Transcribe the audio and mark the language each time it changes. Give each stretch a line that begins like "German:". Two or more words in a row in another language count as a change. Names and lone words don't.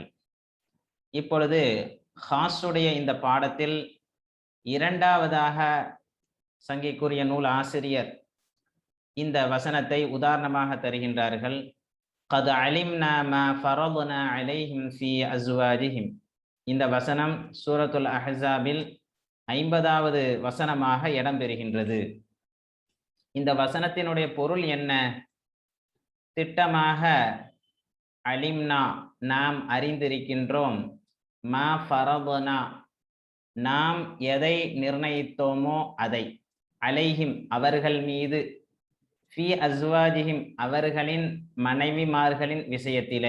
Tamil: இப்பொழுது ஹாஸுடைய இந்த பாடத்தில் இரண்டாவதாக சங்கைக்குரிய நூல் ஆசிரியர் இந்த வசனத்தை உதாரணமாக தருகின்றார்கள்.
Arabic: قد علمنا ما فرضنا عليهم في أزواجهم.
Tamil: இந்த வசனம் சூரத்துல் அஹ்ஸாபில் 50வது வசனமாக இடம்பெறுகின்றது. இந்த வசனத்தினுடைய பொருள் என்ன? திட்டமாக அலிம்னா நாம் அறிந்திருக்கின்றோம்,
Arabic: ما فرضنا
Tamil: நாம் எதை நிர்ணயித்தோமோ அதை, அலைஹிம் அவர்கள் மீது,
Arabic: في أزواجهم
Tamil: அவர்களின் மனைவிமார்களின் விஷயத்திலே.